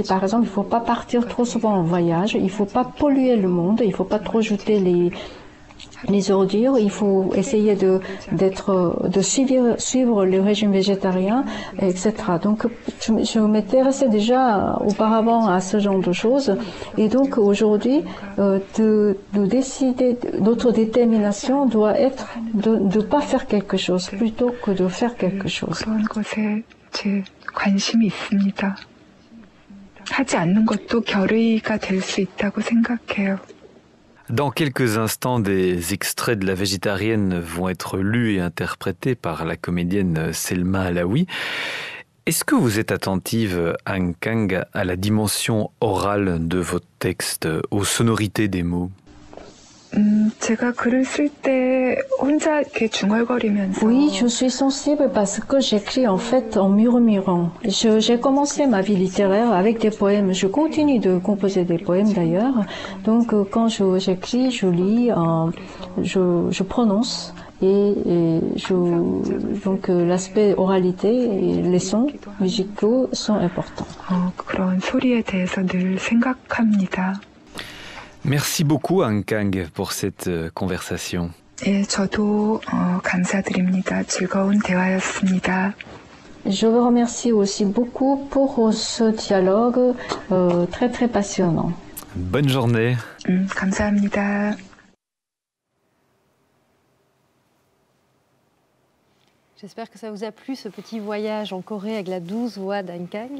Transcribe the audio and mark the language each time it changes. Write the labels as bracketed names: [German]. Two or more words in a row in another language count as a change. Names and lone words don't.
[French] Par exemple, il ne faut pas partir trop souvent en voyage, il ne faut pas polluer le monde, il ne faut pas trop jeter les ordures, il faut essayer de suivre le régime végétarien, etc. Donc, je m'intéressais déjà auparavant à ce genre de choses. Et donc, aujourd'hui, de décider, notre détermination doit être de ne pas faire quelque chose plutôt que de faire quelque chose. [Korean] 그런 것에 제 관심이 있습니다. 하지 않는 것도 결의가 될 수 있다고 생각해요. [French] Dans quelques instants, des extraits de La Végétarienne vont être lus et interprétés par la comédienne Selma Alaoui. Est-ce que vous êtes attentive, Han Kang, à la dimension orale de votre texte, aux sonorités des mots? [Korean] 제가 글을 쓸 때 혼자 이렇게 중얼거리면서 [French] Oui, je suis sensible parce que j'écris en fait en murmurant. J'ai commencé ma vie littéraire avec des poèmes. Je continue de composer des poèmes d'ailleurs. Donc quand j'écris, je lis, je prononce. Donc l'aspect oralité et les sons musicaux sont importants. [Korean] 그런 소리에 대해서 늘 생각합니다. [French] Merci beaucoup, Han Kang, pour cette conversation. [Korean] 예, 저도 감사드립니다. 즐거운 대화였습니다. [French] Je vous remercie aussi beaucoup pour ce dialogue très très passionnant. Bonne journée. [Korean] 감사합니다. [French] J'espère que ça vous a plu, ce petit voyage en Corée avec la douce voix d'Han Kang.